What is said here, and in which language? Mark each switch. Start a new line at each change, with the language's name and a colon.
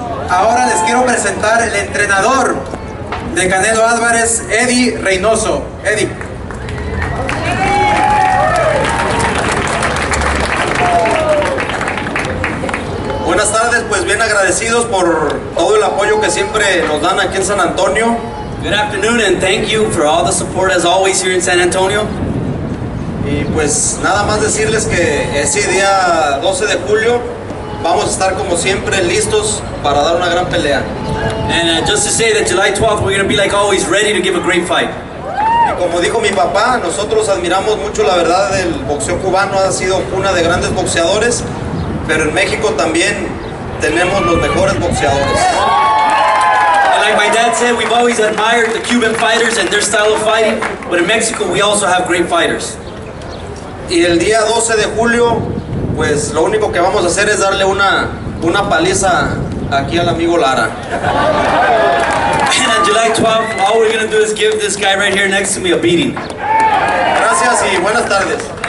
Spanish: Ahora les quiero presentar el entrenador de Canelo Álvarez, Eddie Reynoso. Eddie. Buenas tardes, pues bien agradecidos por todo el apoyo que siempre nos dan aquí en San Antonio.
English: Good afternoon, and thank you for all the support as always here in San Antonio.
Spanish: Y pues nada más decirles que ese día 12 de julio vamos a estar como siempre listos para dar una gran pelea.
English: And just to say that July 12th, we're going to be like always ready to give a great fight.
Spanish: Y como dijo mi papá, nosotros admiramos mucho la verdad del boxeo cubano, ha sido cuna de grandes boxeadores, pero en México también tenemos los mejores boxeadores.
English: And like my dad said, we've always admired the Cuban fighters and their style of fighting, but in Mexico we also have great fighters.
Spanish: Y el día 12 de julio, pues lo único que vamos a hacer es darle una paliza aquí al amigo Lara.
English: And on July 12th, all we're going to do is give this guy right here next to me a beating.
Spanish: Gracias y buenas tardes.